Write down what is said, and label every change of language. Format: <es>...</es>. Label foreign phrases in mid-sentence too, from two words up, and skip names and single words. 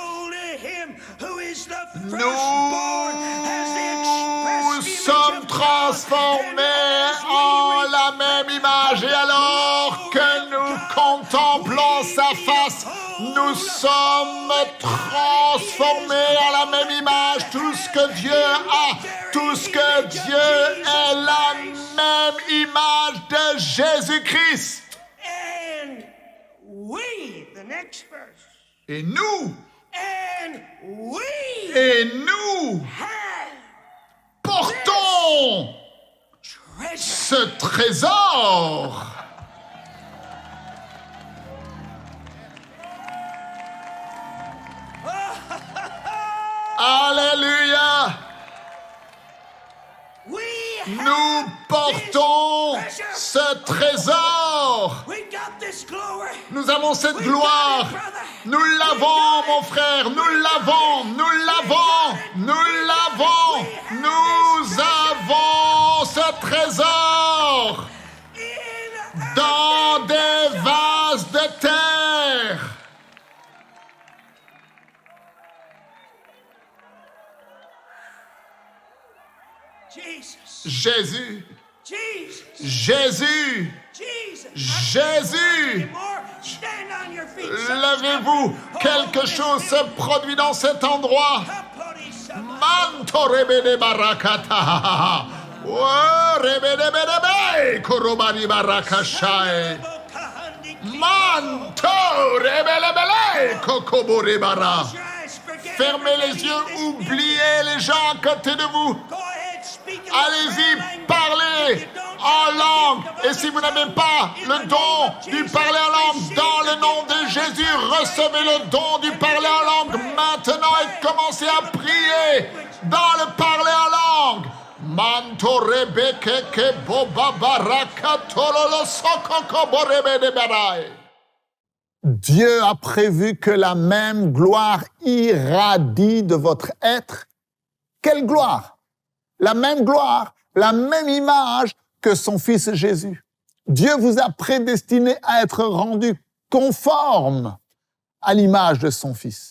<fr>Nous sommes transformés en la même image, et alors que nous contemplons sa face, nous sommes transformés en la même image. Tout ce que Dieu a, tout ce que Dieu est, la même image de Jésus-Christ.</fr> <en>And we, the next verse.</en> <fr>Et nous,</fr> <en>And we have</en> <fr>portons</fr> <en>treasure.</en> <fr>ce trésor. Alléluia.</fr> <en>We</en> <fr>Nous portons ce trésor.</fr> <en>we got this glory.</en> <fr>Nous avons cette gloire. Nous l'avons, mon frère. Nous l'avons. Nous l'avons. Nous l'avons. Nous avons ce trésor dans des vases de terre. Jesus. Jésus. Jesus. Jésus. Jesus. Jésus.</fr> <en>More. Stand on your feet.</en> <fr>Levez-vous, quelque chose se produit dans cet endroit. Manto rebede barakata. Oh, rebede bedebe, korobani barakashai. Manto rebelebele, kokobore bara. Fermez les yeux, oubliez les gens à côté de vous. Allez-y, parlez en langue. Et si vous n'avez pas le don du parler en langue, dans le nom de Jésus, recevez le don du parler en langue maintenant et commencez à prier dans le parler en langue. Manto rebeke ke boba baraka tololo sokoko borebe de barai. Dieu a prévu que la même gloire irradie de votre être. Quelle gloire? La même gloire, la même image que son Fils Jésus. Dieu vous a prédestiné à être rendu conforme à l'image de son Fils.</fr>